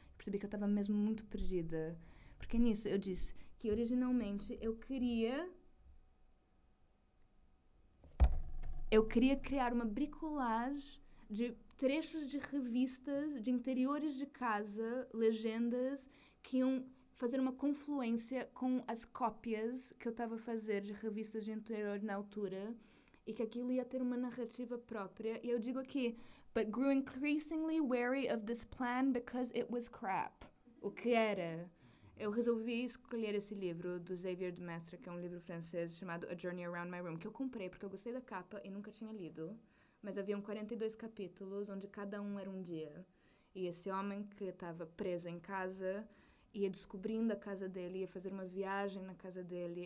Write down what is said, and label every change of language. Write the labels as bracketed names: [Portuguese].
[Portuguese] Percebi que eu estava mesmo muito perdida. Porque nisso eu disse que originalmente eu queria criar uma bricolage de trechos de revistas, de interiores de casa, legendas, que iam fazer uma confluência com as cópias que eu estava a fazer de revistas de interior na altura, e que aquilo ia ter uma narrativa própria. E eu digo aqui, [English] but grew increasingly wary of this plan because it was crap. [Portuguese] O que era? Eu resolvi escolher esse livro do Xavier de Maistre, que é um livro francês chamado A Journey Around My Room, que eu comprei porque eu gostei da capa e nunca tinha lido, mas haviam 42 capítulos, onde cada um era um dia. E esse homem que estava preso em casa ia descobrindo a casa dele, ia fazer uma viagem na casa dele.